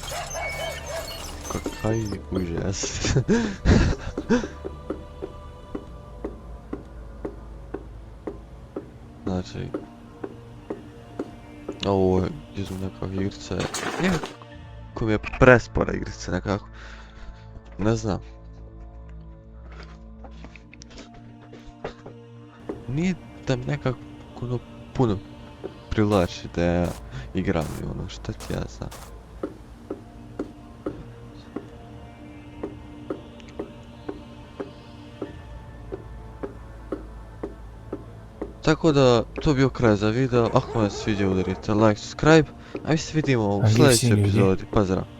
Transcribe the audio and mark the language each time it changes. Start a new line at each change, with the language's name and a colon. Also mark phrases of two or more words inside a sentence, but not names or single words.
Russian: Какой ужас.
Bosnian: Znači, ovo je izum nekakva igrica, nekako mi je prespora igrica nekako, ne znam. Nije da mi nekako ono puno privlači da ja igram i ono šta ti ja znam. Tako da, to je bio kraj za video, ako vam se sviđa udarite
English: like, subscribe,
Bosnian: a mi se vidimo u Ali sljedećoj svi ljudi. epizodi, pozdrav.